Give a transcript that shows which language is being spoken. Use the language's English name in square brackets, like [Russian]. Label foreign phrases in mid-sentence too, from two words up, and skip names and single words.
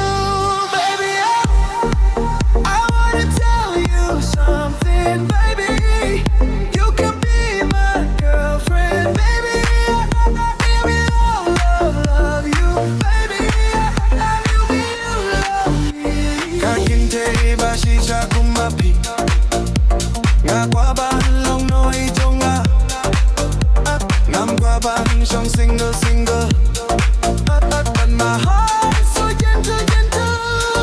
[English] Baby, I wanna tell you something, baby. You can be my girlfriend, baby. Baby, love you, baby. You be you love me. [Khasi] Kakinte ba shisha kumapi, nga kwah long noi Jong ngam kwah shong [English] single single. But my heart so gentle gentle.